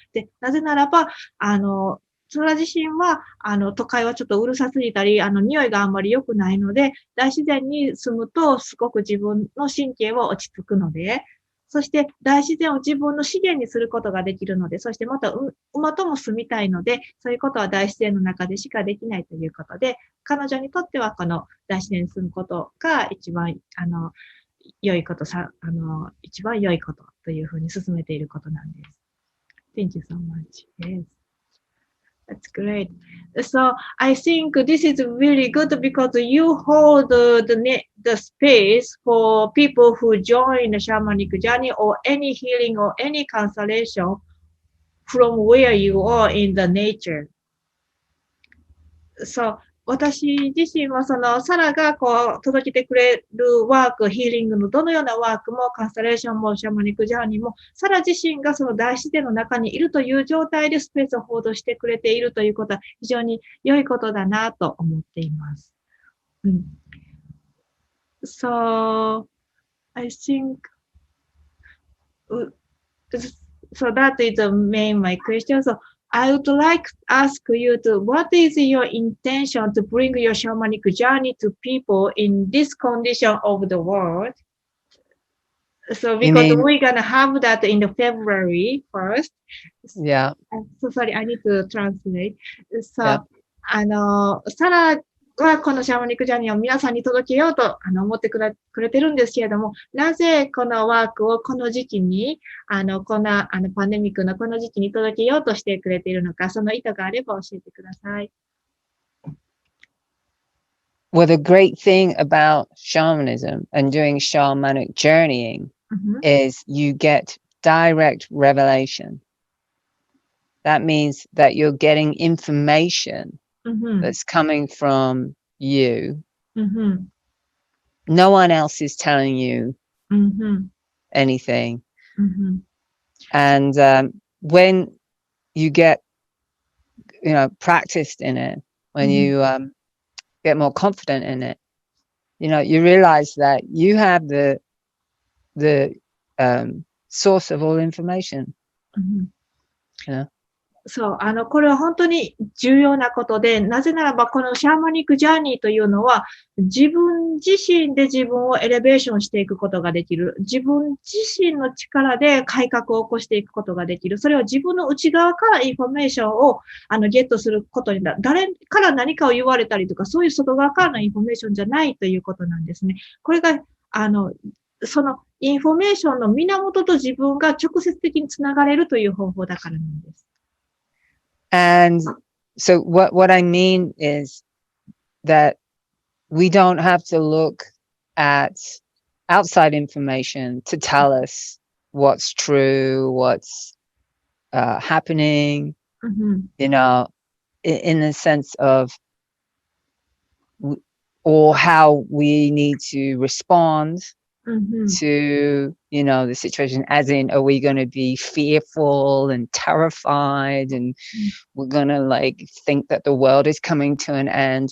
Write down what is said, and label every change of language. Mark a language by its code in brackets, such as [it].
[ja] で、なぜならば、サラ自身は、都会はちょっとうるさすぎたり、匂いがあんまり良くないので、大自然に住むと、すごく自分の神経は落ち着くので、そして大自然を自分の資源にすることができるので、そしてまた馬とも住みたいので、そういうことは大自然の中でしかできないということで、彼女にとってはこの大自然に住むことが一番、良いこと一番良いことというふうに進めていることなんです。 [en] Thank you so much. Yes. That's great. So I think this is really good because you hold the space for people who join the shamanic journey or any healing or any constellation from where you are in the nature. [ja] So 私自身はサラが届けてくれるワーク、ヒーリングのどのようなワークも、カンスタレーションも、シャマニックジャーニーも、サラ自身がその大自然の中にいるという状態でスペースを報道してくれているということは非常に良いことだなと思っています。 [en] So, I think, so that is the main my question. So, I would like to ask you what is your intention to bring your shamanic journey to people in this condition of the world? So because we're going to have that in the February 1st. Yeah. So sorry, I need to translate. [ja] So,サラはこのシャマニックジャーニーを皆さんに届けようと思ってくれてるんですけれども、なぜこのワークをこの時期に、こんなパンデミックのこの時期に届けようとしてくれているのか、その意図があれば教えてください。 [en] Well, the great thing about shamanism and doing shamanic journeying is you get direct revelation. That means that you're getting information.That's coming from you. No one else is telling you anything. And when you get, practiced in it, when you get more confident in it, you realize that you have the source of all information. [ja] そう、これは本当に重要なことで、なぜならばこのシャーマニックジャーニーというのは、自分自身で自分をエレベーションしていくことができる。自分自身の力で改革を起こしていくことができる。それは自分の内側からインフォメーションをゲットすることになる。誰から何かを言われたりとか、そういう外側からのインフォメーションじゃないということなんですね。これが、そのインフォメーションの源と自分が直接的につながれるという方法だからなんです。 [en] And so what I mean is that we don't have to look at outside information to tell us what's true, what's happening, you know, in the sense of, or how we need to respond to, you know, the situation, as in, are we going to be fearful and terrified and we're going to like think that the world is coming to an end?